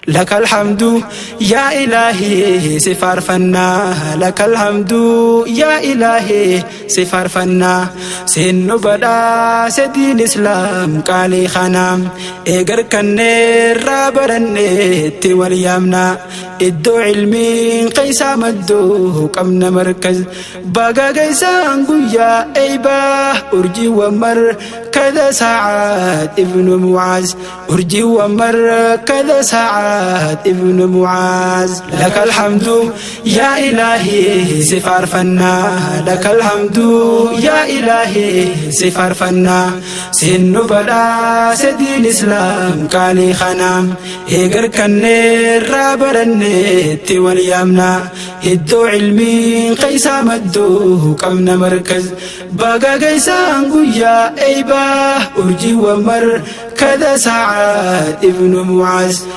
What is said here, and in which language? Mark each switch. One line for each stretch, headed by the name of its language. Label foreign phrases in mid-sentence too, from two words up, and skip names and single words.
Arabic: لك الحمد يا إلهي،
Oromo: si faarfannaa.
Arabic: لك الحمد يا إلهي،
Oromo: si faarfannaa. Siin nu badhaase diin Islaam qaalii kana. Eegar kanneerraa baranneetti wal yaamna. Iddoo ilmiin keessaa maddu qabna markaz. Baga geessaan guyyaa eebaa. Urjiiwwan markada Sacaad ibnu Mucaaz. Urjiiwwan markada Sacaad ibnu Mucaaz.
Arabic: لك الحمد يا إلهي،
Oromo: si faarfannaa.
Arabic: لك الحمد يا إلهي،
Oromo: si faarfannaa. Siin nu badhaase diin Islaam qaalii kana. Eegar kanneerraa baranneetti wal yaamna. Iddoo ilmiin keessaa maddu qabna markaz. Baga geessaan guyyaa eebaa. Urjiiwwan markada Sacaad ibnu Mucaaz.